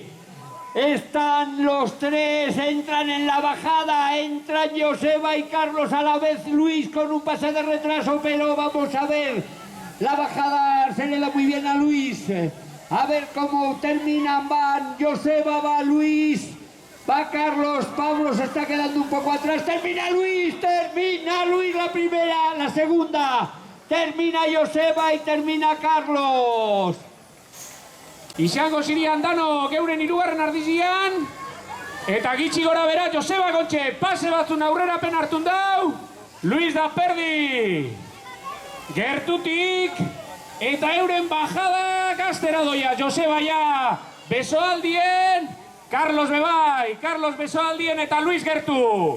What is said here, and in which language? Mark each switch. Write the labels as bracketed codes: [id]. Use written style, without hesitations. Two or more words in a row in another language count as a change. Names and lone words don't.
[es] Están los 3, entran en la bajada, entran Joseba y Carlos a la vez Luis con un pase de retraso, pero vamos a ver, la bajada se le da muy bien a Luis. A ver cómo terminan, van Joseba, va Luis, va Carlos, Pablo se está quedando un poco atrás, termina Luis la primera, la segunda, termina Joseba y termina Carlos. [eu] Izango zirian danok euren hirugarren ardizian, eta gitxi gora bera Joseba Gontxe pase batzun aurrerapen hartun dau, Luis da Perdi gertutik, eta euren bajada gaztera doia, Joseba ja besoaldien, Carlos bebai, Carlos besoaldien eta Luis gertu.